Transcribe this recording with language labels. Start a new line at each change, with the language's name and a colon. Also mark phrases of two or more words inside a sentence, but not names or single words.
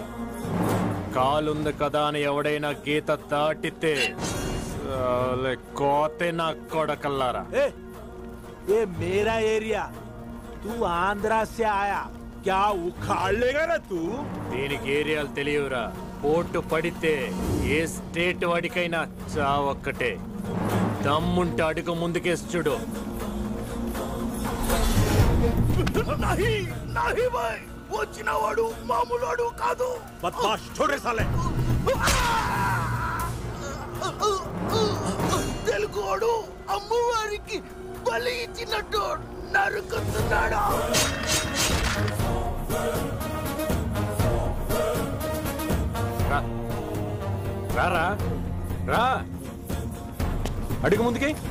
Telugu: కాలుంది కదా అని ఎవడైనా గీత దాటితే కోతే నా కొడకల్లారా.
Hindi: ये मेरा एरिया, तू आंध्रा से आया, क्या उखाड़ लेगा ना तू?
Telugu: దీనికి ఏరియాలు తెలియవురా. పోటు పడితే ఏ స్టేట్ వాడికైనా చావొక్కటే. దమ్ముంటే అడుగు ముందుకేసి చూడు.
Hindi: नहीं नहीं भाई,
Telugu: వచ్చినవాడు మామూలువాడు కాదు.
Hindi: బద్మాష్ छोड़े साले.
Telugu: తెలుగువాడు అమ్మవారికి బలి ఇచ్చినట్టు నరుకుతున్నాడు. రారా రా, అడుగు ముందుకి.